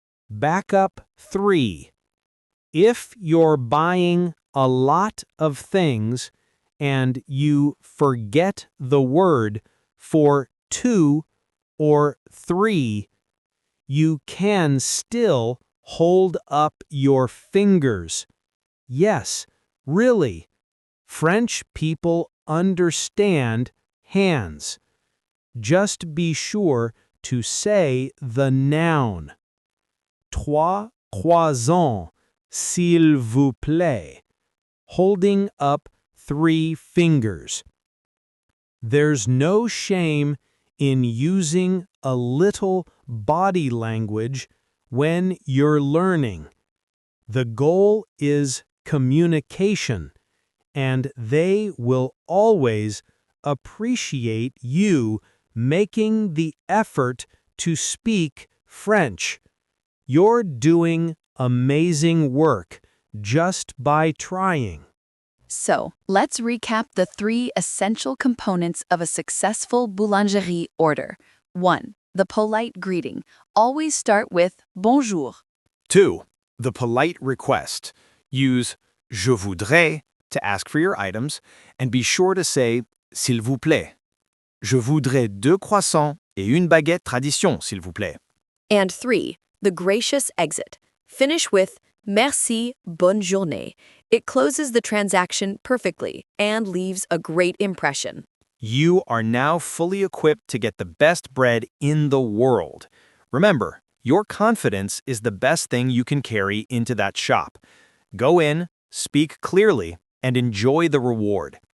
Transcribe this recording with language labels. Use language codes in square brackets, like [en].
[en] Backup 3. If you're buying a lot of things and you forget the word for 2 or 3, you can still hold up your fingers. Yes, really, French people understand hands. Just be sure to say the noun. [fr] 3 croissants, s'il vous plaît. [en] Holding up 3 fingers. There's no shame in using a little body language when you're learning. The goal is communication, and they will always appreciate you making the effort to speak French. You're doing amazing work just by trying. So, let's recap the 3 essential components of a successful boulangerie order. 1. The polite greeting. Always start with bonjour. 2. The polite request. Use [fr] je voudrais [en] to ask for your items, and be sure to say [fr] s'il vous plaît. Je voudrais 2 croissants et une baguette tradition, s'il vous plaît. [en] And 3. The gracious exit. Finish with [fr] merci, bonne journée. [en] It closes the transaction perfectly and leaves a great impression. You are now fully equipped to get the best bread in the world. Remember, your confidence is the best thing you can carry into that shop. Go in, speak clearly, and enjoy the reward.